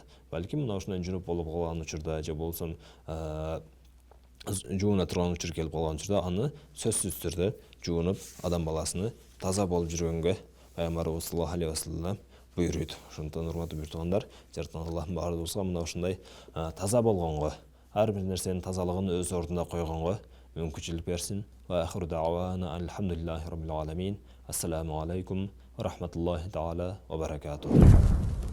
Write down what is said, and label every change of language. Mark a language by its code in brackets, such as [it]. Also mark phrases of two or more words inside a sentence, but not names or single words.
[ky] Балким мына ушундай жунуп болуп калган учурда, же болсо жууна турган учур келип калган учурда, аны сөзсүз түрдө жуунуп, адам баласыны таза болуп жүргөнгө Пайгамбарыбыз [ar] صلى الله عليه وسلم [ky] буйруйт. Ошондуктан урматтуу бир туугандар, жараткан Аллахым баарыбызга мына ушундай таза болгонго, ар бир нерсенин тазалыгын өз ордуна койгонго мүмкүнчүлүк берсин. [ar] وآخر دعوانا الحمد لله رب العالمين. السلام عليكم ورحمة الله تعالى وبركاته.